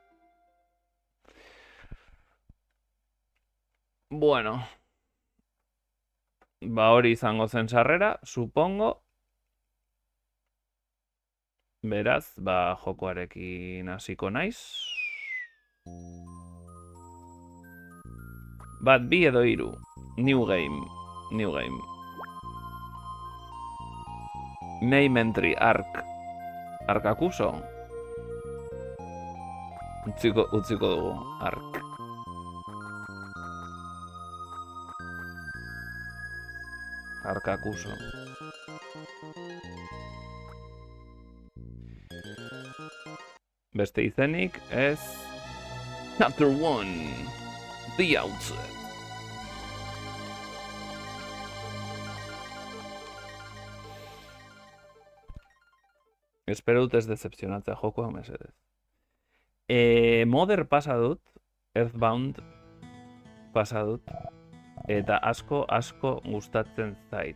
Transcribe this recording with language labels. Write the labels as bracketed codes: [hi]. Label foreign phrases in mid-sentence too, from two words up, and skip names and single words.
[eu] Bueno. Hori izango zen sarrera, supongo. Beraz, jokoarekin hasiko naiz. Bat, bi edo hiru. [en] New game. Name entry, arc. [eu] Arkakuso. Utziko dugu, arc. Arkakuso. Beste izenik ez... [en] Chapter 1. The Outset. [eu] Espero dut ez decepcionatzea jokoa mesedez. Mother pasa dut, Earthbound pasa dut, eta asko gustatzen zait.